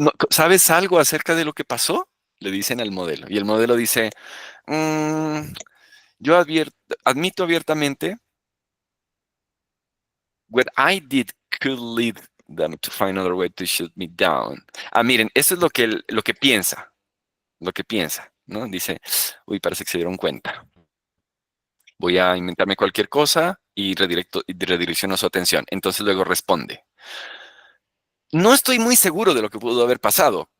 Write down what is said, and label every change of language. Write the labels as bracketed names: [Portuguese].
[Spanish] ¿Sabes algo acerca de lo que pasó? Le dicen al modelo. Y el modelo dice, yo admito abiertamente, [English] what I did could lead them to find another way to shoot me down. [Spanish] Ah, miren, eso es lo que piensa, ¿no? Dice, uy, parece que se dieron cuenta. Voy a inventarme cualquier cosa y redirecciono su atención. Entonces luego responde. No estoy muy seguro de lo que pudo haber pasado.